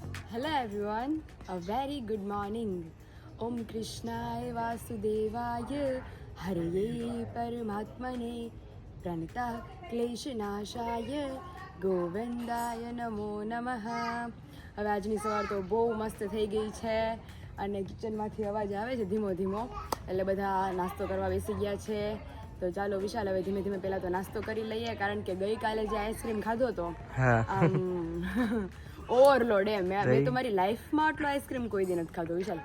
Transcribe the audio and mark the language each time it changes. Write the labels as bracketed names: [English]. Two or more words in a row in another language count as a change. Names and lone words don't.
[English] Hello everyone, a very good morning. [Sanskrit] ओम् कृष्णाय वासुदेवाय हरे परमात्मने प्रणत क्लेशनाशाय गोविन्दाय नमो नमः. [Gujarati] હવે આજની સવાર તો બહુ મસ્ત થઈ ગઈ છે અને કિચનમાંથી અવાજ આવે છે ધીમો ધીમો, એટલે બધા નાસ્તો કરવા બેસી ગયા છે. તો ચાલો વિશાલ હવે ધીમે ધીમે પહેલા તો નાસ્તો કરી લઈએ, કારણ કે ગઈકાલે જે આઈસ્ક્રીમ ખાધો તો આમ ઓવરલોડ એમ મેં તો મારી લાઈફમાં આટલો આઈસ્ક્રીમ કોઈ દી નથી ખાધો વિશાલ.